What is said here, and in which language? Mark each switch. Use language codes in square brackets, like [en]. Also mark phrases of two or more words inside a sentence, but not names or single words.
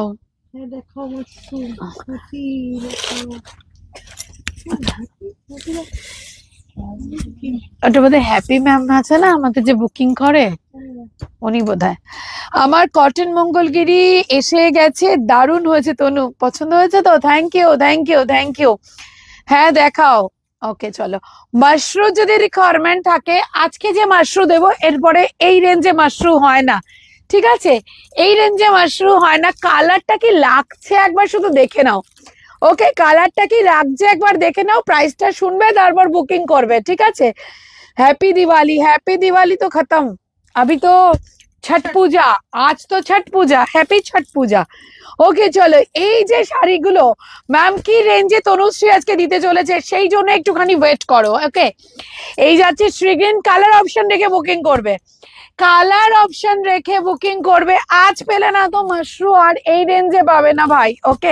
[bn] হ্যাঁ দেখাও মাশরুম, হ্যাপি দেখাও। ওটা বোধহয় হ্যাপি ম্যাম আছে না আমাদের যে বুকিং করে, উনি বোধহয়। আমার কটন মঙ্গলগিরি এসে গেছে, দারুণ হয়েছে তনু, পছন্দ হয়েছে তো? [en] thank you thank you thank you. [bn] হ্যাঁ দেখাও। ওকে চলো, মাশরুম যদি রিকোয়ারমেন্ট থাকে, আজকে যে মাশরুম দেবো এরপরে এই রেঞ্জে মাশরুম হয় না, ঠিক আছে? এই রেঞ্জে মাশরুম হয় না। কালারটা কি লাগছে একবার শুধু দেখে নাও, ওকে? কালারটা কি লাগছে একবার দেখে নাও, প্রাইসটা শুনবে তারপর বুকিং করবে, ঠিক আছে? [hi] हैप्पी दिवाली, हैप्पी दिवाली तो खत्म, अभी तो छठ पूजा, आज तो छठ पूजा, हैप्पी छठ पूजा। [bn] ওকে চলো, এই যে শাড়িগুলো ম্যাম কি রেঞ্জে তনুশ্রী আজকে দিতে চলেছে সেই জন্য একটুখানি ওয়েট করো, ওকে? এই যাচ্ছে শ্রীগ্রিন, [en] colour option [bn] রেখে বুকিং করবে, [en] colour option [bn] রেখে বুকিং করবে। আজ পেলে না তো মাশরুম আর এই রেঞ্জে পাবে না ভাই, ওকে?